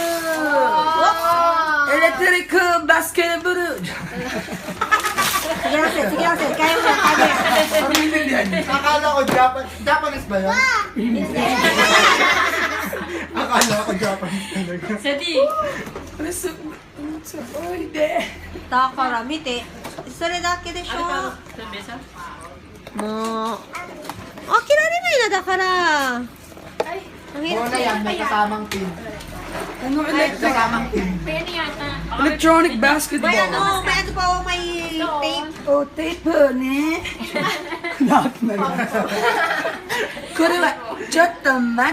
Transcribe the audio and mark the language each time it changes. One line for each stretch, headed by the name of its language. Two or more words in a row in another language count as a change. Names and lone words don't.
English: Electric basketball!
Filipino: Sige lang, sir. Sige lang, sir. Kaya mo yan, kaya mo yan. Parang maintindihan niyo. Akala ko Japanese ba yan? Akala ko Japanese talaga. Ano sa pwede?
Japanese: だから見て。それだけでしょ。もう。開けられないな、だから。Ang
Filipino: Oo na hirap yan, may kasamang pin. Ano May kasamang pin. electronic May basketball? may ano pa, oh, may tape. Oh, tape ne. Knock na lang.
Japanese: これはちょっと待って